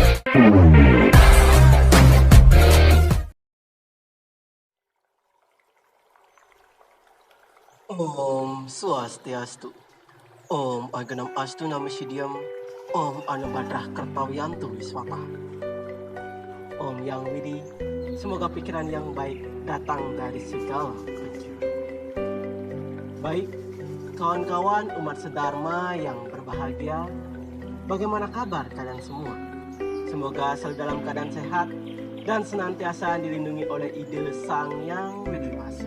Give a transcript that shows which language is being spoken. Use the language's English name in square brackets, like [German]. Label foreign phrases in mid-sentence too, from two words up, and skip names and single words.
[Sanskrit] ॐ स्वस्त्यस्तु. ॐ अगणम् अस्तु नमः सिद्ध्यम्। ॐ आ नो भद्राः क्रतवो यन्तु विश्वतः. [Indonesian] Om Yang Widi, semoga pikiran yang baik datang dari segala penjuru. Baik, kawan-kawan umat sedharma yang berbahagia, bagaimana kabar kalian semua? Semoga selalu dalam keadaan sehat dan senantiasa dilindungi oleh ide Sang Yang Widi Wasa.